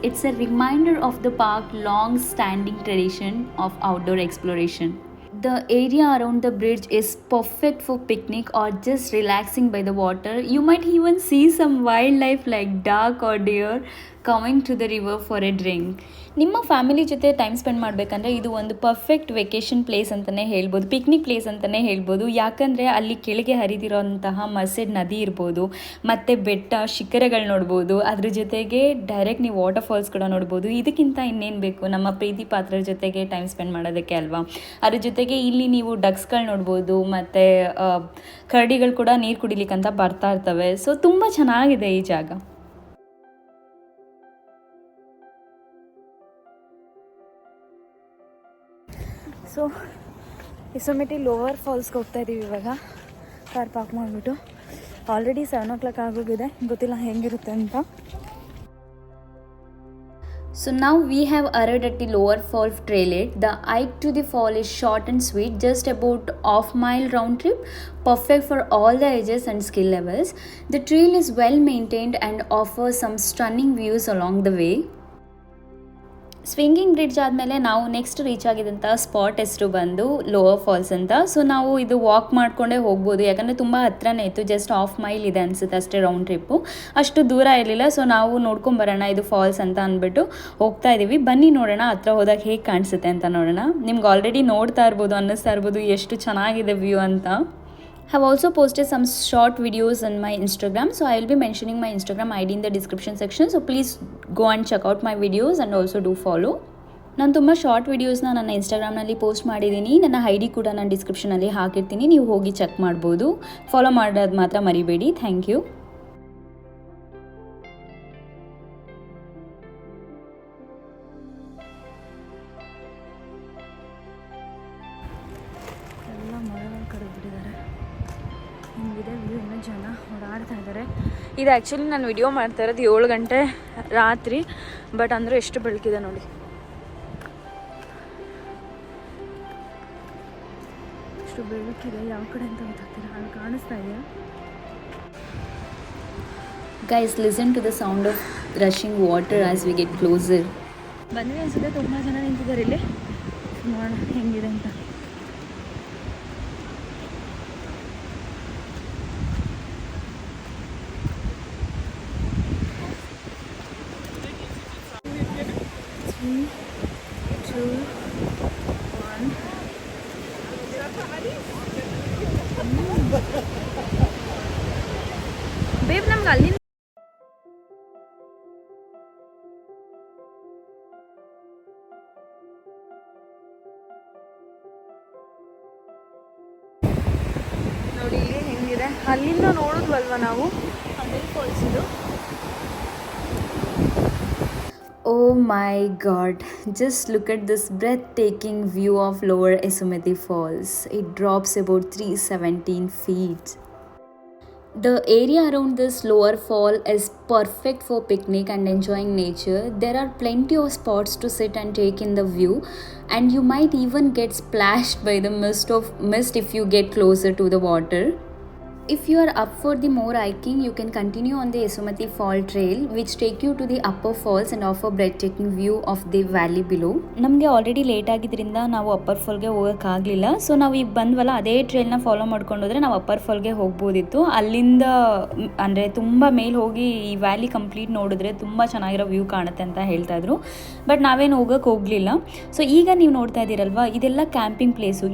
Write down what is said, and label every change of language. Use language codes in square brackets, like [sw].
[en] It's a reminder of the park's long-standing tradition of outdoor exploration. The area around the bridge is perfect for picnic or just relaxing by the water. You might even see some wildlife like duck or deer coming to the river for a drink. [kn] ನಿಮ್ಮ family ಜೊತೆ time spend ಮಾಡಬೇಕಂದ್ರೆ ಇದು ಒಂದು perfect vacation place ಅಂತಲೇ ಹೇಳ್ಬೋದು, picnic place ಅಂತಲೇ ಹೇಳ್ಬೋದು. ಯಾಕಂದರೆ ಅಲ್ಲಿ ಕೆಳಗೆ ಹರಿದಿರೋಂತಹ ಮರ್ಸೆಡ್ ನದಿ ಇರ್ಬೋದು, ಮತ್ತು ಬೆಟ್ಟ ಶಿಖರಗಳು ನೋಡ್ಬೋದು, ಅದ್ರ ಜೊತೆಗೆ ಡೈರೆಕ್ಟ್ ನೀವು ವಾಟರ್ ಫಾಲ್ಸ್ ಕೂಡ ನೋಡ್ಬೋದು. ಇದಕ್ಕಿಂತ ಇನ್ನೇನು ಬೇಕು ನಮ್ಮ ಪ್ರೀತಿ ಪಾತ್ರರ ಜೊತೆಗೆ ಟೈಮ್ ಸ್ಪೆಂಡ್ ಮಾಡೋದಕ್ಕೆ ಅಲ್ವಾ. ಅದ್ರ ಜೊತೆಗೆ ಇಲ್ಲಿ ನೀವು ಡಕ್ಸ್ಗಳು ನೋಡ್ಬೋದು, ಮತ್ತು ಕರಡಿಗಳು ಕೂಡ ನೀರು ಕುಡಿಲಿಕ್ಕಂತ ಬರ್ತಾ ಇರ್ತವೆ. ಸೊ ತುಂಬ ಚೆನ್ನಾಗಿದೆ ಈ ಜಾಗ. ಸೊ ಎಸೊಮೆಟಿ ಲೋವರ್ ಫಾಲ್ಸ್ಗೆ ಹೋಗ್ತಾ ಇದ್ದೀವಿ ಇವಾಗ, ಕಾರ್ ಪಾರ್ಕ್ ಮಾಡಿಬಿಟ್ಟು. ಆಲ್ರೆಡಿ 7 o'clock ಆಗೋಗಿದೆ, ಗೊತ್ತಿಲ್ಲ ಹೆಂಗಿರುತ್ತೆ ಅಂತ. [en] So now we have arrived at the lower fall trailhead. The hike to the fall is short and sweet, just about half-mile round trip, perfect for all the ages and skill levels. The trail is well maintained and offers some stunning views along the way. [kn] Swinging bridge ಆದಮೇಲೆ ನಾವು next reach ಆಗಿದ್ದಂಥ spot ಹೆಸರು ಬಂದು lower falls ಅಂತ. So ನಾವು ಇದು walk ಮಾಡಿಕೊಂಡೇ ಹೋಗ್ಬೋದು, ಯಾಕಂದರೆ ತುಂಬ ಹತ್ರನೇ ಇತ್ತು, ಜಸ್ಟ್ ಹಾಫ್ ಮೈಲ್ ಇದೆ ಅನಿಸುತ್ತೆ ಅಷ್ಟೇ ರೌಂಡ್ ಟ್ರಿಪ್ಪು, ಅಷ್ಟು ದೂರ ಇರಲಿಲ್ಲ. ಸೊ ನಾವು ನೋಡ್ಕೊಂಬರೋಣ ಇದು ಫಾಲ್ಸ್ ಅಂತ ಅಂದ್ಬಿಟ್ಟು ಹೋಗ್ತಾ ಇದ್ದೀವಿ. ಬನ್ನಿ ನೋಡೋಣ ಹತ್ರ ಹೋದಾಗ ಹೇಗೆ ಕಾಣಿಸುತ್ತೆ ಅಂತ ನೋಡೋಣ. ನಿಮ್ಗೆ ಆಲ್ರೆಡಿ ನೋಡ್ತಾ ಇರ್ಬೋದು, ಅನ್ನಿಸ್ತಾ ಇರ್ಬೋದು ಎಷ್ಟು ಚೆನ್ನಾಗಿದೆ ವ್ಯೂ ಅಂತ. [en] Have also posted some short videos on my Instagram, so I will be mentioning my Instagram ID in the description section, so please go and check out my videos and also do follow. [kn] ನಾನು ತುಂಬ short ವೀಡಿಯೋಸ್ನ ನನ್ನ ಇನ್ಸ್ಟಾಗ್ರಾಮ್ನಲ್ಲಿ post ಮಾಡಿದ್ದೀನಿ, ನನ್ನ ID ಕೂಡ ನಾನು ಡಿಸ್ಕ್ರಿಪ್ಷನಲ್ಲಿ ಹಾಕಿರ್ತೀನಿ, ನೀವು ಹೋಗಿ ಚೆಕ್ ಮಾಡ್ಬೋದು. ಫಾಲೋ ಮಾಡೋದು ಮಾತ್ರ ಮರಿಬೇಡಿ. Thank you. ಎಲ್ಲ ಮರಗಳು ಕಡಿದ್ಬಿಟ್ಟಿದ್ದಾರೆ, ಹಿಂಗಿದೆ ವ್ಯೂ. ಇನ್ನೂ ಜನ ಓಡಾಡ್ತಾ ಇದ್ದಾರೆ. ಇದು ಆ್ಯಕ್ಚುಲಿ ನಾನು ವಿಡಿಯೋ ಮಾಡ್ತಾ ಇರೋದು 7 ಗಂಟೆ ರಾತ್ರಿ, ಬಟ್ ಅಂದರೆ ಎಷ್ಟು ಬೆಳಕಿದೆ ನೋಡಿ. ಎಷ್ಟು ಬೆಳಕಿದೆ, ಯಾವ ಕಡೆ ಅಂತ ಗೊತ್ತಾಗ್ತಿಲ್ಲ, ಅಲ್ಲಿ ಕಾಣಿಸ್ತಾ ಇದೆಯಾ? [en] Guys, listen to the sound of rushing water as we get closer. [kn] ಬಂದರೆ ಅನಿಸುತ್ತೆ ತುಂಬ ಜನ ನಿಂತಿದ್ದಾರೆ ಇಲ್ಲಿ, ನೋಡೋಣ ಹೆಂಗಿದೆ ಅಂತ. ಅಲ್ಲಿ ನೋಡಿ ಇಲ್ಲಿ ಹೆಂಗಿದೆ, ಅಲ್ಲಿಂದ ನೋಡಿದ್ವಲ್ವ ನಾವು, ಅಲ್ಲಿ ಫಾಲ್ಸ್ ಇದು. [en] Oh my god, just look at this breathtaking view of Lower Esumeti Falls. It drops about 317 feet. The area around this lower fall is perfect for picnic and enjoying nature. There are plenty of spots to sit and take in the view, and you might even get splashed by the mist if you get closer to the water. If you are up for the more hiking, you can continue on the Esumeti Fall Trail, which take you to the upper falls and offer breathtaking view of the valley below. [kn] ನಮಗೆ already late ಆಗಿದ್ದರಿಂದ ನಾವು upper ಫಾಲ್ಗೆ ಹೋಗೋಕ್ಕಾಗಲಿಲ್ಲ. So ನಾವು ಈಗ ಬಂದ್ವಲ್ಲ, ಅದೇ ಟ್ರೈಲ್ನ follow ಮಾಡ್ಕೊಂಡು ಹೋದರೆ ನಾವು upper ಫಾಲ್ಗೆ ಹೋಗ್ಬೋದಿತ್ತು. ಅಲ್ಲಿಂದ ಅಂದರೆ ತುಂಬ ಮೇಲೆ ಹೋಗಿ ಈ ವ್ಯಾಲಿ ಕಂಪ್ಲೀಟ್ ನೋಡಿದ್ರೆ ತುಂಬ ಚೆನ್ನಾಗಿರೋ ವ್ಯೂ ಕಾಣುತ್ತೆ ಅಂತ ಹೇಳ್ತಾ ಇದ್ರು. ಬಟ್ ನಾವೇನು ಹೋಗಲಿಲ್ಲ. ಸೊ ಈಗ ನೀವು ನೋಡ್ತಾ ಇದ್ದೀರಲ್ವ, ಇದೆಲ್ಲ ಕ್ಯಾಂಪಿಂಗ್ ಪ್ಲೇಸು.